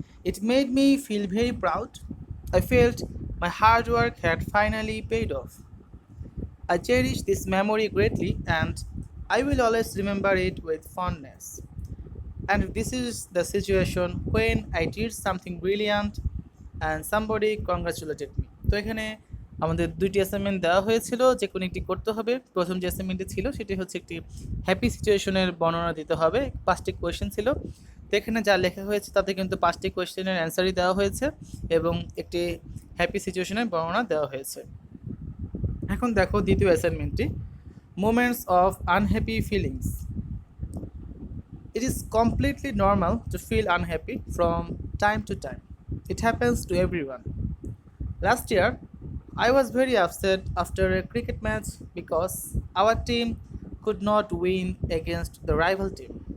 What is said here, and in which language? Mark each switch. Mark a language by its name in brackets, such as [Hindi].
[English] It made me feel very proud. I felt my hard work had finally paid off. I cherish this memory greatly and I will always remember it with fondness. And this is the situation when I did something brilliant and somebody congratulated me. [Bangla] তো এখানে আমাদের দুইটি assignment দেওয়া হয়েছিল, যে কোনো একটি করতে হবে। প্রথম যে অ্যাসাইনমেন্টটি ছিল সেটি হচ্ছে একটি হ্যাপি সিচুয়েশনের বর্ণনা দিতে হবে। 5টি কোয়েশ্চেন ছিল। তো এখানে যা লেখা হয়েছে তাতে কিন্তু 5টি কোয়েশ্চেনের অ্যান্সারই দেওয়া হয়েছে এবং একটি হ্যাপি সিচুয়েশনের বর্ণনা দেওয়া হয়েছে। এখন দেখো দ্বিতীয় অ্যাসাইনমেন্টটি, moments of unhappy feelings. [English] It is completely normal to feel unhappy from time to time. It happens to everyone. Last year, I was very upset after a cricket match because our team could not win against the rival team.